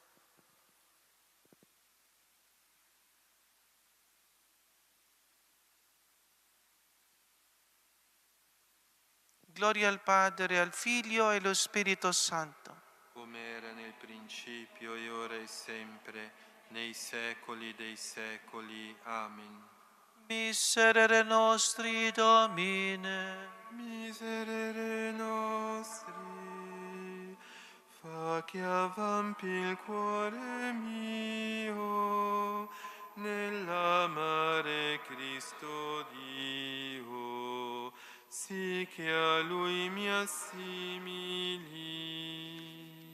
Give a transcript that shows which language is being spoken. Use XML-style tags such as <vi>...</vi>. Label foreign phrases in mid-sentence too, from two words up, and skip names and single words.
<it>Gloria al Padre, al Figlio e allo Spirito Santo. Come era nel principio e ora e sempre, nei secoli dei secoli. Amen.</it> <la>Miserere nostri, Domine. Miserere nostri,</la> <it>fa che avvampi il cuore mio nell'amare Cristo Dio, sì che a Lui mi assimili.</it>